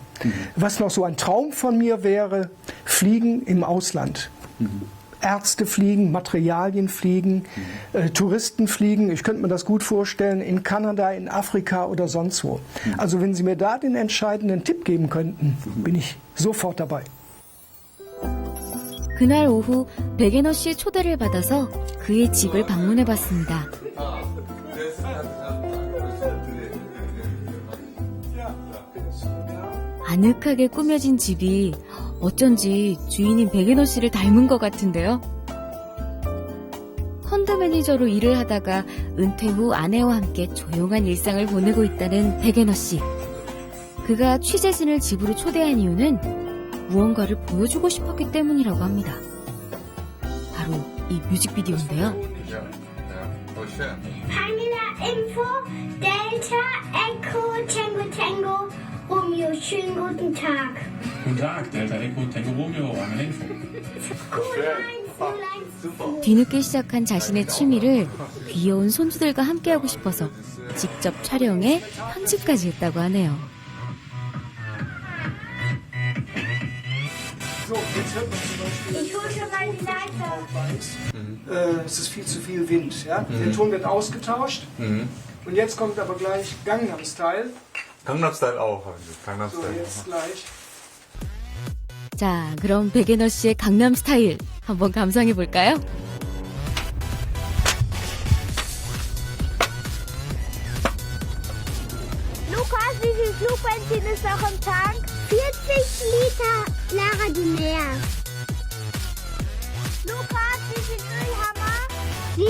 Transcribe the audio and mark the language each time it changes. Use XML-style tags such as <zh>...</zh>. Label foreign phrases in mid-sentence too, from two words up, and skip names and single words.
<de>Was noch so ein Traum von mir wäre, Fliegen im Ausland. Ärzte fliegen, Materialien fliegen, Touristen fliegen. Ich könnte mir das gut vorstellen in Kanada, in Afrika oder sonst wo. Also wenn Sie mir da den entscheidenden Tipp geben könnten, bin ich sofort dabei.</de> <ko>그날 오후 백예너 씨의 초대를 받아서 그의 집을 방문해봤습니다. 아늑하게 꾸며진 집이 어쩐지 주인인 백예너 씨를 닮은 것 같은데요. 펀드 매니저로 일을 하다가 은퇴 후 아내와 함께 조용한 일상을 보내고 있다는 백예너 씨. 그가 취재진을 집으로 초대한 이유는 무언가를 보여주고 싶었기 때문이라고 합니다. 바로 이 뮤직비디오인데요.</ko> <de>Pamela Info, Delta, Echo, Tango, Tango, Romeo, schönen guten Tag. Guten Tag, Delta, Echo, Tango, Romeo, Pamela Info.</de> <ko>뒤늦게 시작한 자신의 취미를 귀여운 손주들과 함께하고 싶어서 직접 촬영해 편집까지 했다고 하네요.</ko> <de>Ich hole schon mal die Leiter. Es ist viel zu viel Wind. Ja? Der Ton wird ausgetauscht. Und jetzt kommt aber gleich Gangnam Style. Gangnam Style auch. Gangnam So, Style. jetzt gleich.</de> <ko>자, 그럼 백예너 씨의 강남 스타일 한번 감상해 볼까요?</ko> <de>Lukas, wie viel Flugbenzin ist noch im Tank? 40 Liter Lara die Meer. Lukas, wie viel Öl haben wir?</de>